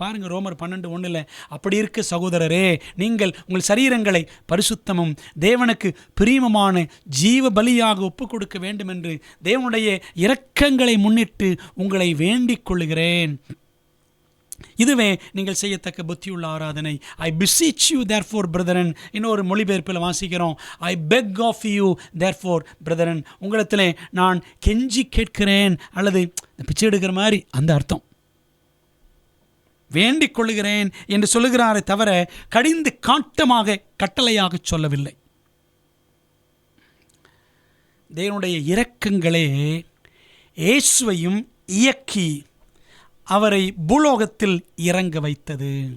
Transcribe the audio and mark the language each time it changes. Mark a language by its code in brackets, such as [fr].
[ta] பாருங்க, ரோமர் 12:1. அப்படி இருக்க சகோதரரே, நீங்கள் உங்கள் சரீரங்களை பரிசுத்தமும் தேவனுக்கு பிரியமான ஜீவ பலியாக ஒப்புக் கொடுக்க வேண்டும் என்று தேவனுடைய இரக்கங்களை முன்னிட்டு உங்களை வேண்டிக் கொள்கிறேன். இதுவே நீங்கள் செய்யத்தக்க புத்தியுள்ள ஆராதனை. [en] I beseech you therefore brethren. [ta] இன்னொரு மொழிபெயர்ப்பில் வாசிக்கிறோம், [en] I beg of you therefore brethren. [ta] உங்களிடத்திலே நான் கெஞ்சி கேட்கிறேன், அல்லது பிச்சை எடுக்கிற மாதிரி அந்த அர்த்தம். வேண்டிக் கொள்கிறேன் என்று சொல்லுகிறாரே தவிர கடிந்து காட்டமாக கட்டளையாக சொல்லவில்லை. தேவனுடைய இரக்கங்களே இயேசுவையும் இயக்கி அவரை பூலோகத்தில் இறங்க வைத்தது.